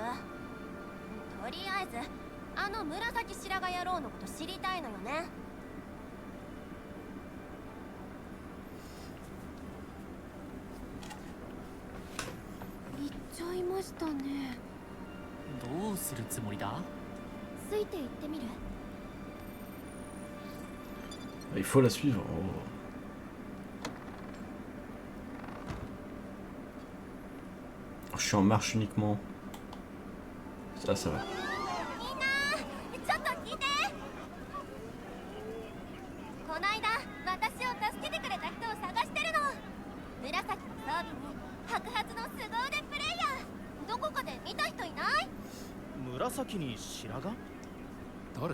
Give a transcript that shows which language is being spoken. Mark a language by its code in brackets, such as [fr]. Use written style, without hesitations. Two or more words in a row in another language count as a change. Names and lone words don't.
[ja] とりあえずあの紫白髪野郎のこと知りたいのよね。行っちゃいましたね。どうするつもりだ？ついて行ってみる？ [fr] Il faut la suivre. Oh. Je suis en marche uniquement. Ça, ça va. [ja] みんなちょっと聞いて。こないだ私を助けてくれた人を探してるの。紫の装備に白髪の凄腕プレイヤー、どこかで見た人いない？紫に白髪？誰？